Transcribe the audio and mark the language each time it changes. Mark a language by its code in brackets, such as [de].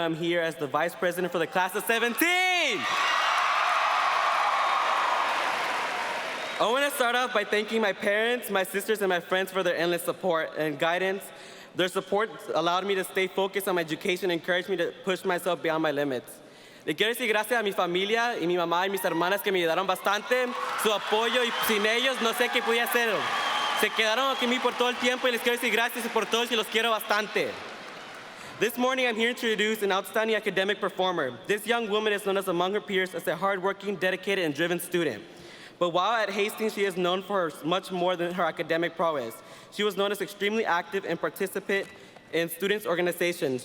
[en] I'm here as the Vice President for the class of 17. I want to start off by thanking my parents, my sisters, and my friends for their endless support and guidance. Their support allowed me to stay focused on my education and encouraged me to push myself beyond my limits. [es] Le quiero decir gracias a mi familia y mi mamá y mis hermanas que me ayudaron bastante. Su apoyo y sin ellos no sé qué podía hacer. Se quedaron aquí por todo el tiempo y les quiero decir gracias por todos y los quiero bastante. [en] This morning I'm here to introduce an outstanding academic performer. This young woman is known as among her peers as a hardworking, dedicated, and driven student. But while at Hastings, she is known for much more than her academic prowess. She was known as extremely active and participant in students' organizations.